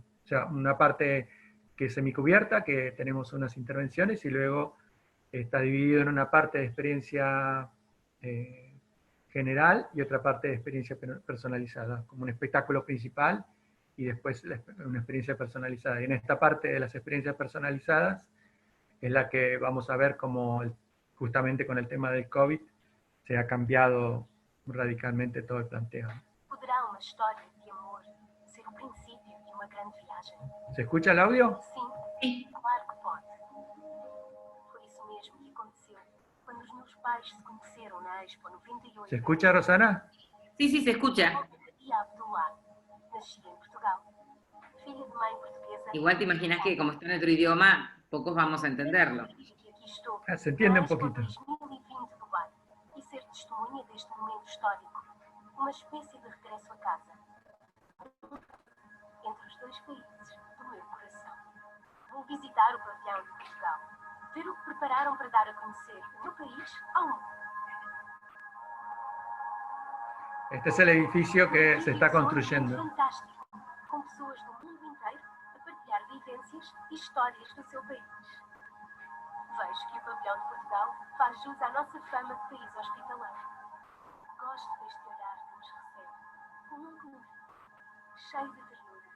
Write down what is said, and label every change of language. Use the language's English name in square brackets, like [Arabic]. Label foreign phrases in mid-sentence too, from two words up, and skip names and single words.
[Spanish] O sea, una parte que es semicubierta, que tenemos unas intervenciones, y luego está dividido en una parte de experiencia general y otra parte de experiencia personalizada, como un espectáculo principal y después una experiencia personalizada. Y en esta parte de las experiencias personalizadas es la que vamos a ver cómo justamente con el tema del COVID se ha cambiado radicalmente todo el planteo. [Portuguese] Poderá uma história de amor ser o princípio de uma grande viagem? [Spanish] ¿Se escucha el audio? [Portuguese] Sim, claro que pode. Foi isso mesmo que aconteceu quando os meus pais se conheceram na Expo 98. [Spanish] ¿Se escucha, Rosana? Sí, sí, se escucha. [Portuguese] E Abdullah, nascida em Portugal, filha de mãe portuguesa. [Spanish] Igual te imaginas que como está en otro idioma, pocos vamos a entenderlo. Se entiende un poquito. [Portuguese] 2020 Dubai, e ser testemunha deste momento histórico, uma espécie de regresso a casa. Entre os dois países do meu coração. Vou visitar o pavilhão de Portugal, ver o que prepararam para dar a conhecer o meu país ao mundo. [Spanish] Este es el edificio que se está construyendo. [Portuguese] Fantástico, com pessoas do mundo inteiro a partilhar vivências e histórias do seu país. Vejo que o pavilhão de Portugal faz jus à nossa fama de país hospitaleiro. Gosto deste olhar que nos recebe, com um calor, cheio de ternura.